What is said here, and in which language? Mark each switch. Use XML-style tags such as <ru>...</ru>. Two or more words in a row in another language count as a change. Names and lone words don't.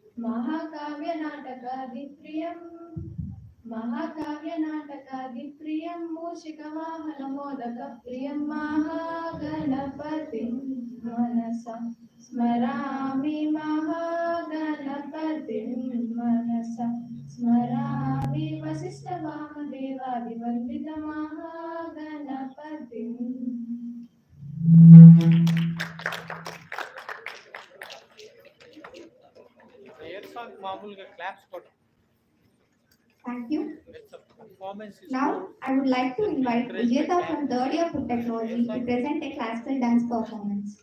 <sa>महाकाव्यनाटकादिप्रियं मूषिकवाहनमोदकप्रियं महागणपतिं मनसा स्मरामि महागणपतिं मनसा स्मरामि वसिष्ठवामदेवादिवन्दितमहागणपतिम्</sa> <te>మామూలుగా క్లాప్స్ కొట్టు.</te> <en>Thank you. Now, I would like to invite Vijeta from third year food technology to present a classical dance performance.</en>